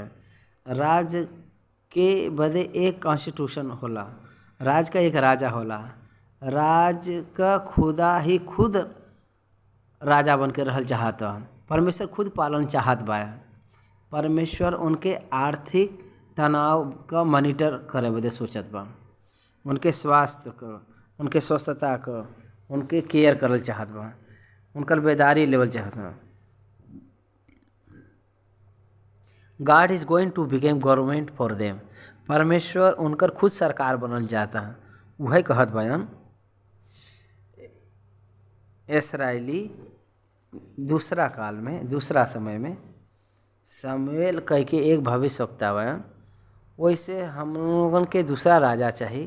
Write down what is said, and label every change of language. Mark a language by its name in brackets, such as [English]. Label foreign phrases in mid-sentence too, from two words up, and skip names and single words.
[Bhojpuri] राज के बदे एक कॉन्स्टिट्यूशन होला, राज का एक राजा होला, राज का खुदा ही खुद राजा बन के रहल चाहत हन। परमेश्वर खुद पालन चाहत बा। परमेश्वर उनके आर्थिक तनाव का मॉनिटर करे बदे सोचत बा, उनके स्वास्थ्य का, उनके स्वस्थता का, उनके केयर करल चाहत बा, उनकर बेदारी लेवल चाहत बा। [English] God is going to become government for them। [Bhojpuri] परमेश्वर उनकर खुद सरकार बनल जाता है। वही कहत बयान इसराइली दूसरा समय में शमूएल कह के एक भविष्यवक्ता बयान, वैसे हम लोगन के दूसरा राजा चाहिए।